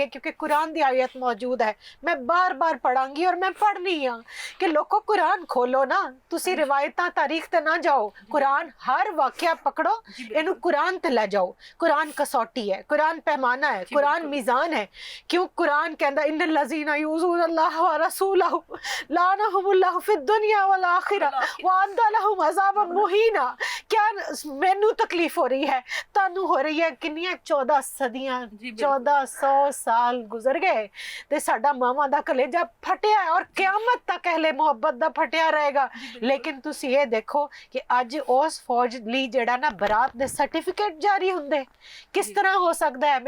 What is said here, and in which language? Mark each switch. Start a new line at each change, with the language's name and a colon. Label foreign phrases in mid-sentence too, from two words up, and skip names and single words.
Punjabi: ਕਿਉਂਕਿ ਕੁਰਾਨ ਦੀ ਆਇਤ ਮੌਜੂਦ ਹੈ, ਮੈਂ ਬਾਰ-ਬਾਰ ਪੜਾਂਗੀ ਔਰ ਮੈਂ ਪੜ੍ਹਨੀ ਆ ਕਿ ਲੋਕੋ ਕੁਰਾਨ ਖੋਲੋ ਨਾ, ਤੁਸੀਂ ਰਿਵਾਇਤਾਂ ਤਾਰੀਖ ਤੇ ਨਾ ਜਾਓ, ਕੁਰਾਨ ਹਰ ਵਾਕਿਆ ਪਕੜੋ, ਇਹਨੂੰ ਕੁਰਾਨ ਤੇ ਲੈ ਜਾਓ। ਕੁਰਾਨ ਕਸੌਟੀ ਹੈ, ਕੁਰਾਨ ਪੈਮਾਨਾ ਹੈ, ਕੁਰਾਨ ਮੀਜ਼ਾਨ ਹੈ।
Arabic: ਕਿਉਂ ਕੁਰਾਨ ਕਹਿੰਦਾ إن الذين يؤذون الله ورسوله لعنهم الله في الدنيا والآخرة وأعد لهم عذابا مهينا.
Punjabi: ਕਿਆ ਮੈਨੂੰ ਤਕਲੀਫ਼ ਹੋ ਰਹੀ ਹੈ, ਤੈਨੂੰ ਹੋ ਰਹੀ ਹੈ? ਕਿੰਨੀਆਂ 14 ਸਦੀਆਂ, 1400 ਸਾਲ ਗੁਜ਼ਰ ਗਏ ਤੇ ਸਾਡਾ ਮਾਵਾਂ ਦਾ ਕਲੇਜਾ ਫਟਿਆ ਹੈ ਔਰ ਕ਼ਯਾਮਤ ਤਕ ਅਹਲੇ ਮੁਹੱਬਤ ਦਾ ਫਟਿਆ ਰਹੇਗਾ। ਲੇਕਿਨ ਤੁਸੀਂ ਯੇ ਦੇਖੋ ਕਿ ਅੱਜ ਉਸ ਫ਼ੌਜ ਲਈ ਜਿਹੜਾ ਨਾ ਬਰਾਤ ਦੇ ਸਰਟੀਫ਼ਿਕੇਟ ਜਾਰੀ ਹੁੰਦੇ, ਕਿਸ ਤਰ੍ਹਾਂ ਹੋ ਸਕਦਾ ਹੈ?